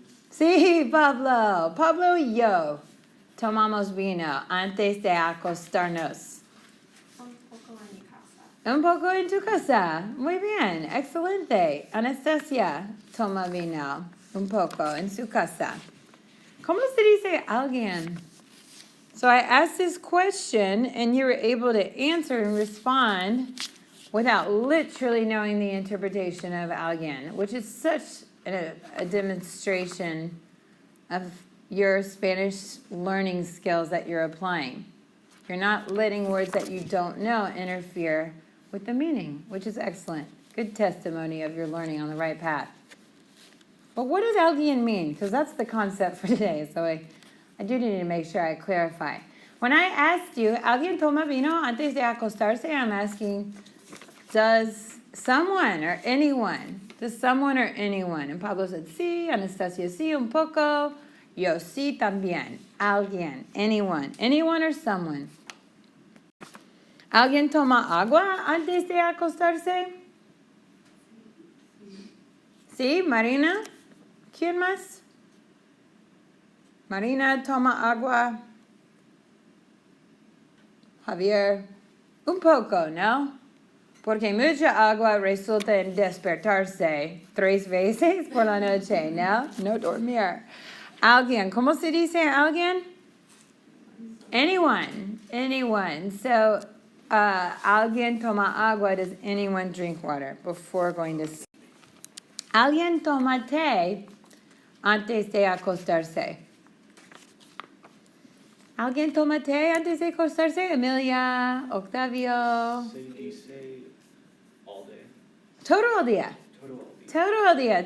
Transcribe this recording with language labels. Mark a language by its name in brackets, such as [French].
[Spanish] Sí, Pablo. Pablo y yo tomamos vino antes de acostarnos. Un poco en mi casa. Un poco en tu casa. Muy bien. Excelente. Anastasia toma vino un poco en su casa. ¿Cómo se dice alguien? [English] So I asked this question and you were able to answer and respond without literally knowing the interpretation of alguien, which is such a demonstration of your Spanish learning skills that you're applying. You're not letting words that you don't know interfere with the meaning, which is excellent. Good testimony of your learning on the right path. But what does alguien mean? Because that's the concept for today, so I do need to make sure I clarify. When I asked you, [Spanish] ¿alguien toma vino antes de acostarse? [English] I'm asking, does someone or anyone, And Pablo said, sí. [Spanish] Anastasia, sí, un poco. Yo, sí, también. [English] Alguien, anyone or someone. [Spanish] ¿Alguien toma agua antes de acostarse? Sí, Marina. ¿Quién más? Marina toma agua. Javier, un poco, ¿no? Porque mucha agua resulta en despertarse 3 veces por la noche, ¿no? No dormir. Alguien, ¿cómo se dice alguien? [English] Anyone. So, [Spanish] alguien toma agua. [English] Does anyone drink water before going to sleep? [Spanish] Alguien toma té antes de acostarse. ¿Alguien toma té antes de acostarse? Emilia, Octavio. [English] So you say all day? [Spanish] Todo el día. Todo el día.